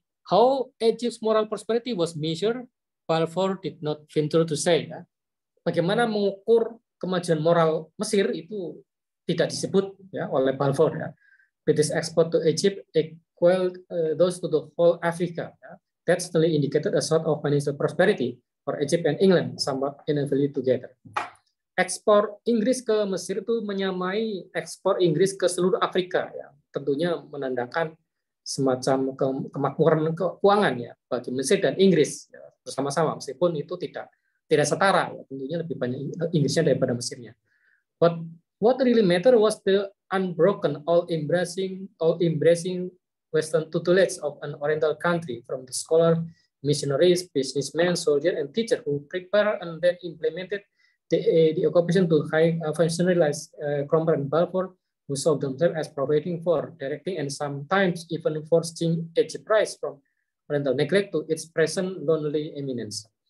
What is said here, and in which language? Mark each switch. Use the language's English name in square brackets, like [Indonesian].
[English] How Egypt's moral prosperity was measured, Balfour did not venture to say. [Indonesian] Ya. Bagaimana mengukur kemajuan moral Mesir itu tidak disebut ya oleh Balfour. Ya. [English] British export to Egypt equal those to the whole Africa. Ya. That still indicated a sort of financial prosperity for Egypt and England, somewhat inevitably together. [Indonesian] Ekspor Inggris ke Mesir itu menyamai ekspor Inggris ke seluruh Afrika. Ya. tentunya menandakan semacam kemakmuran keuangan ya bagi Mesir dan Inggris ya, bersama-sama, meskipun itu tidak setara ya, tentunya lebih banyak Inggrisnya daripada Mesirnya. [English] But what really matter was the unbroken, all-embracing Western tutelage of an Oriental country, from the scholar, missionaries, businessmen, soldiers, and teachers who prepared and then implemented the occupation to high functionaries Cromwell and Balfour, who saw themselves as providing for, directing, and sometimes even forcing its price from Oriental neglect to its present lonely eminence.